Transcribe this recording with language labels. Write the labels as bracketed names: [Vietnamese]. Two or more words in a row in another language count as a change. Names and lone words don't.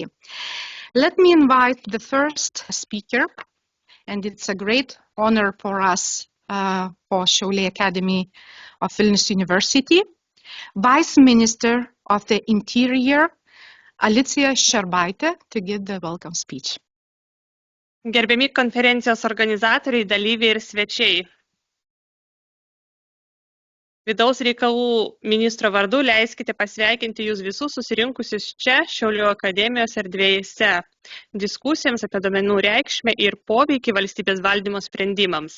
[English] Let me invite the first speaker, and it's a great honor for us for Šiauliai Academy of Vilnius University, Vice Minister of the Interior, Alicija Šerbaitė, to give the welcome speech. [Lithuanian] Gerbiami konferencijos organizatoriai, dalyviai ir svečiai. Vidaus reikalų ministro vardu leiskite pasveikinti jūs visus susirinkusius čia Šiaulių akademijos erdvėse diskusijoms apie duomenų reikšmę ir poveikį valstybės valdymo sprendimams.